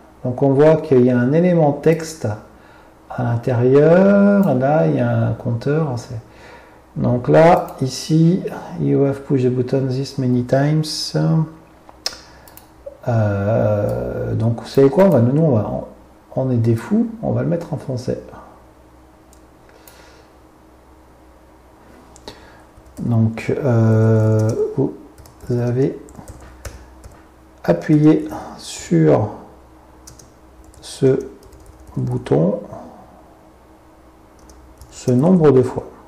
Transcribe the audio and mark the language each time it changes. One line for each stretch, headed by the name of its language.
French: Donc on voit qu'il y a un élément texte à l'intérieur. Là, il y a un compteur. Donc là, ici,
English: you have pushed the button this many times.
French: Donc vous savez quoi, nous on est des fous, on va le mettre en français. Donc vous avez appuyé sur ce bouton ce nombre de fois.